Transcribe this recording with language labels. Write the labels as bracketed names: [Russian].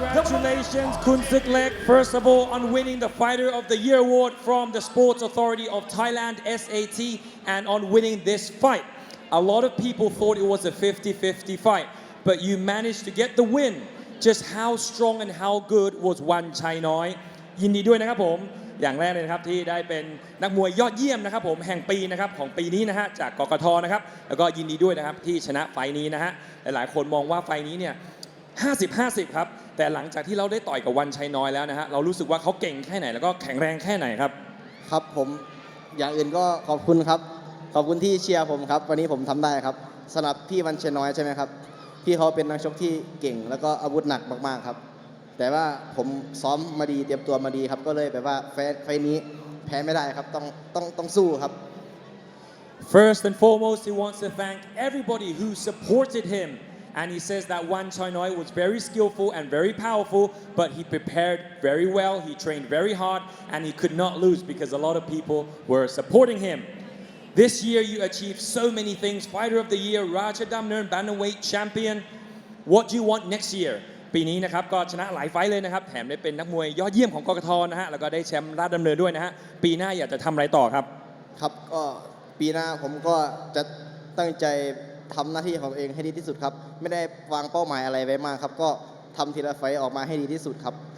[English] Congratulations, Khunsueklek, first of all, on winning the Fighter of the Year award from the Sports Authority of Thailand, SAT, and on winning this fight. A lot of people thought it was a 50-50 fight, but you managed to get the win. Just how strong and how good was Wanchainoi? [Thai] ยินดีด้วยนะครับผม อย่างแรกเลยนะครับที่ได้เป็นนักมวยยอดเยี่ยมนะครับผมแห่งปีนะครับของปีนี้นะฮะจากกกทนะครับแล้วก็ยินดีด้วยนะครับที่ชนะไฟนี้นะฮะหลายๆคนมองว่าไฟนี้เนี่ย50-50ครับแต่หลังจากที่เราได้ต่อยกับวันชัยน้อยแล้วนะฮะเรารู้สึกว่าเขาเก่งแค่ไหนแล้วก็แข็งแรงแค่ไหนครับ ครับผมอย่างอื่นก็ขอบคุณครับขอบคุณที่เชียร์ผมครับวันนี้ผมทำได้ครับสำหรับพี่วันชัยน้อยใช่ไหมครับพี่เขาเป็นนักชกที่เก่งแล้วก็อาวุธหนักมากๆครับแต่ว่าผมซ้อมมาดีเตรียมตัวมาดีครับก็เลยแบบว่าไฟนี้แพ้ไม่ได้ครับต้องสู้ครับ [English] First and foremost, he wants to thank everybody who supported him and he says that Wanchainoi was very skillful and very powerful, but he prepared very well, he trained very hard, and he could not lose because a lot of people were supporting him. This year you achieved so many things: Fighter of the Year, Rajadamnern Bantamweight Champion. What do you want next year? [Thai] ปีนี้นะครับก็ชนะหลายไฟท์เลยนะครับแถมได้เป็นนักมวยยอดเยี่ยมของกกท. นะฮะแล้วก็ได้แชมป์ราชดำเนินด้วยนะฮะปีหน้าอยากจะทำอะไรต่อครับ ครับก็ปีหน้าผมก็จะตั้งใจทำหน้าที่ของตัวเองให้ดีที่สุดครับไม่ได้วางเป้าหมายอะไรไว้มากครับก็ทำทีละไฟท์ออกมาให้ดีที่สุดครับ